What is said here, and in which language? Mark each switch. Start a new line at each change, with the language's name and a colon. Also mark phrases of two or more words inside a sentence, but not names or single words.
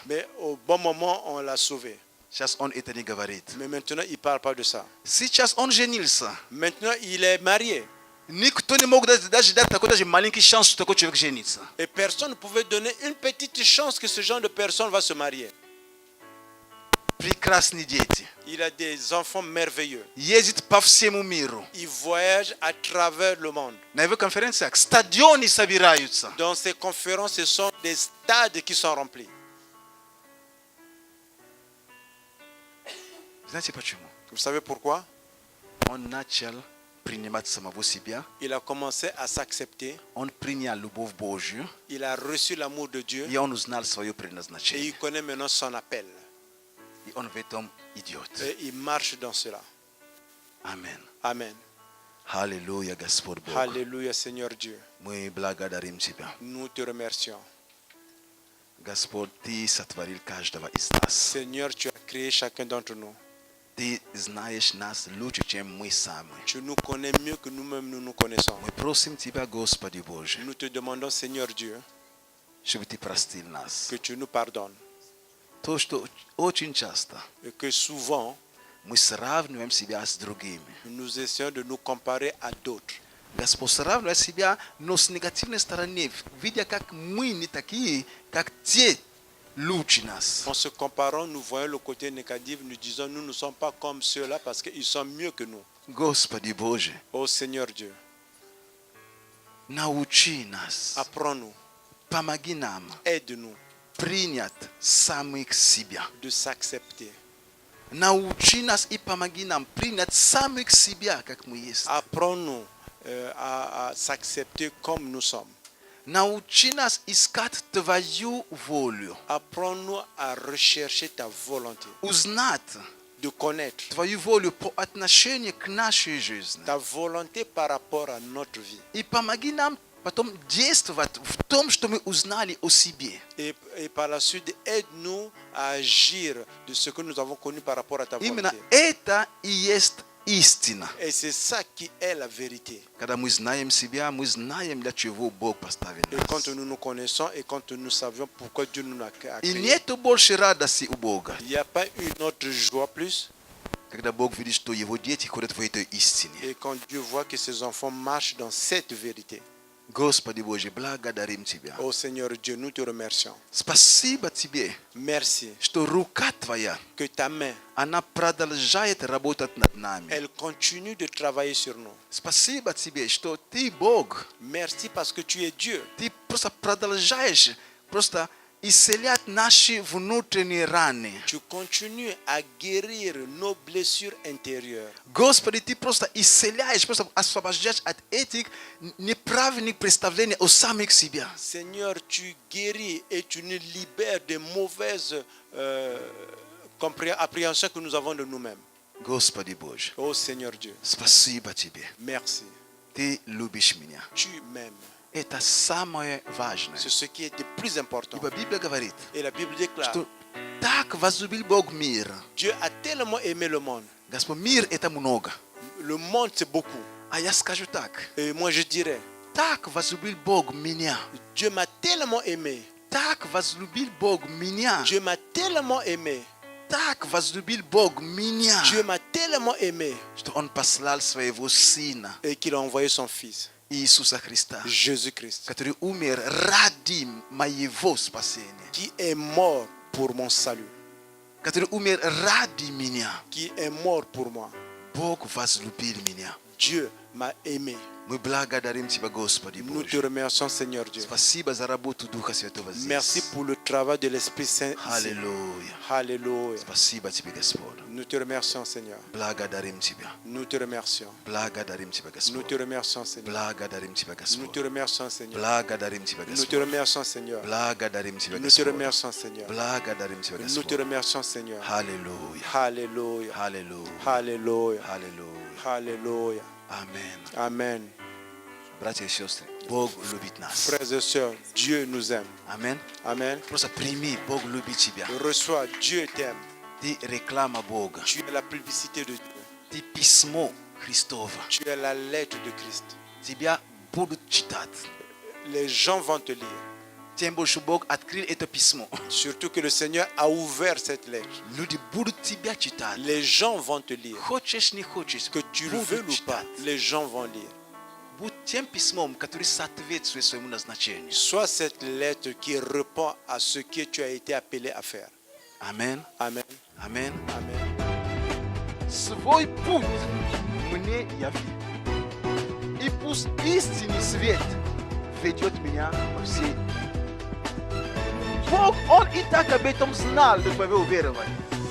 French: Mais au bon moment, on l'a sauvé.
Russian: Сейчас он это не говорит.
French: Mais maintenant, il ne parle pas de ça.
Russian: Сейчас он женился.
French: Maintenant, il est marié.
Russian: Никто не мог даже дать такой даже маленький шанс, что такой человек женится.
French: Et personne ne pouvait donner une petite chance que ce genre de personne va se marier.
Russian: Прекрасные дети.
French: Il a des enfants merveilleux.
Russian: Ездит по всему миру.
French: Il voyage à travers le monde.
Russian: На его конференциях стадионы собираются.
French: Dans ces conférences, ce sont des stades qui sont remplis.
Russian: Знаете почему?
French: Vous savez pourquoi?
Russian: Он начал принимать самого себя.
French: Il a commencé à s'accepter.
Russian: Он принял любовь Божью.
French: Il a reçu l'amour de Dieu.
Russian: И он узнал свое
French: Et
Russian: предназначение.
French: il connaît maintenant son appel.
Russian: И он в этом идет.
French: Et il marche dans cela.
Russian: Аминь.
French: Amen.
Russian: Аллилуйя, Господь Бог.
French: Alléluia, Seigneur Dieu.
Russian: Мы благодарим Тебя.
French: Nous te remercions.
Russian: Господь, Ты сотворил каждого из нас.
French: Seigneur, tu as créé chacun d'entre nous.
Russian: Ты знаешь нас лучше, чем мы сами.
French: Tu nous connais mieux que nous-mêmes nous nous connaissons.
Russian: Мы просим Тебя, Господи Боже,
French: Nous te demandons, Seigneur Dieu,
Russian: чтобы Ты простил нас.
French: que tu nous pardonnes.
Russian: То, что очень часто
French: Et que souvent,
Russian: мы сравниваем себя с другими.
French: nous essayons de nous comparer à d'autres.
Russian: Господь сравнивает себя, но с негативной стороны, видя, как мы не такие, как те лучше нас.
French: En se comparant, nous voyons le côté négatif, nous disons, nous ne sommes pas comme ceux-là parce qu'ils sont mieux que nous.
Russian: Господи Боже,
French: Ô Seigneur Dieu,
Russian: научи нас,
French: apprends-nous,
Russian: помоги нам
French: aide-nous
Russian: принять самих себя.
French: de s'accepter.
Russian: Научи нас и помоги нам принять самих себя, как мы есть.
French: Apprends-nous à s'accepter comme nous sommes.
Russian: Научи нас искать Твою волю.
French: Apprends-nous à rechercher ta volonté,
Russian: Узнать
French: de connaître
Russian: Твою волю по отношению к нашей жизни.
French: ta volonté par rapport à notre vie.
Russian: И помоги нам потом действовать в том, что мы узнали о себе.
French: Et par la suite, aide-nous à agir de ce que nous avons connu par rapport à ta
Russian: Именно
French: volonté.
Russian: это и есть истина.
French: Et c'est ça qui est la vérité.
Russian: Когда мы знаем себя, мы знаем, для чего Бог поставил
French: Et quand
Russian: нас.
French: nous nous connaissons et quand nous savions pourquoi Dieu nous a
Russian: И
French: créés,
Russian: нету больше радости у Бога,
French: il n'y a pas une autre joie plus.
Russian: когда Бог видит, что Его дети ходят в этой истине.
French: Et quand Dieu voit que ses enfants marchent dans cette vérité.
Russian: Господи Боже, благодарим Тебя.
French: Ô Seigneur Dieu, nous te remercions.
Russian: Спасибо Тебе,
French: Merci
Russian: что рука Твоя,
French: que ta main,
Russian: она продолжает работать над нами.
French: elle continue de travailler sur nous.
Russian: Спасибо Тебе, что Ты Бог.
French: Merci parce que tu es Dieu.
Russian: Ты просто продолжаешь просто исцелять наши внутренние раны.
French: Tu continues à guérir nos blessures intérieures.
Russian: Господи, Ты просто исцеляешь, просто освобождаешь от этих неправильных представлений о самих себя.
French: Seigneur, tu guéris et tu nous libères des mauvaises appréhensions que nous avons de nous-mêmes.
Russian: Господи Боже,
French: Ô Seigneur Dieu,
Russian: спасибо Тебе.
French: merci.
Russian: Ты любишь меня.
French: Tu m'aimes.
Russian: Это самое важное.
French: C'est ce qui est le plus important.
Russian: Ибо Библия говорит,
French: Et la Bible déclare,
Russian: что так возлюбил Бог мир.
French: Dieu a tellement aimé le monde.
Russian: Господь, мир это много.
French: Le monde, c'est beaucoup.
Russian: А я скажу так.
French: Et moi, je dirais,
Russian: Так возлюбил Бог меня.
French: Dieu m'a tellement aimé.
Russian: Так возлюбил Бог меня.
French: Dieu m'a tellement aimé.
Russian: Так возлюбил Бог меня.
French: Dieu m'a tellement aimé.
Russian: Что Он послал своего Сына,
French: Et qu'il a envoyé son Fils,
Russian: Иисуса Христа,
French: Jésus-Christ,
Russian: который умер ради моего спасения.
French: qui est mort pour mon salut,
Russian: Который умер ради меня.
French: qui est mort pour moi.
Russian: Бог возлюбил меня.
French: Dieu m'a aimé.
Russian: Мы благодарим Тебя, Господи
French: Nous te
Russian: Боже.
French: remercions, Seigneur Dieu.
Russian: Спасибо за работу Духа Святого здесь.
French: Merci pour le travail de l'Esprit Saint ici.
Russian: Аллилуйя.
French: Alléluia.
Russian: Спасибо Тебе, Господь.
French: Nous te remercions, Seigneur.
Russian: Благодарим Тебя.
French: Nous te remercions.
Russian: Благодарим Тебя,
French: Nous
Russian: Господь.
French: te remercions, Seigneur.
Russian: Благодарим Тебя,
French: Nous te
Russian: Господь.
French: remercions, Seigneur.
Russian: Благодарим Тебя,
French: Nous te
Russian: Господь.
French: remercions, Seigneur.
Russian: Благодарим Тебя,
French: Nous te
Russian: Господь.
French: remercions, Seigneur.
Russian: Благодарим Тебя,
French: Nous te
Russian: Господь.
French: remercions, Seigneur.
Russian: Аллилуйя.
French: Alléluia.
Russian: Аллилуйя.
French: Alléluia.
Russian: Аллилуйя.
French: Alléluia.
Russian: Аминь.
French: Amen.
Russian: Братья и сестры, Бог любит нас.
French: Frères et sœurs, Dieu nous aime.
Russian: Аминь.
French: Amen.
Russian: Просто прими, Бог любит тебя.
French: Reçois, Dieu t'aime.
Russian: Ты реклама Бога.
French: Tu es la publicité de Dieu.
Russian: Ты письмо Христово.
French: Tu es la lettre de Christ.
Russian: Тебя будут читать.
French: Les gens vont te lire.
Russian: Тем больше Бог открыл это письмо.
French: Surtout que le Seigneur a ouvert cette lettre.
Russian: Люди будут тебя читать.
French: Les gens vont te lire.
Russian: Хочешь, не хочешь,
French: Que tu le veux
Russian: будут
French: ou pas,
Russian: читать.
French: les gens vont lire.
Russian: будь тем письмом, который соответствует своему назначению.
French: Sois cette lettre qui répond à ce que tu as été appelé à faire.
Russian: Амен.
French: Amen.
Russian: Амен.
French: Amen.
Russian: Свой путь мне яви. И пусть истинный свет ведет меня по всей. Бог, Он и так об этом знал до твоего уверования.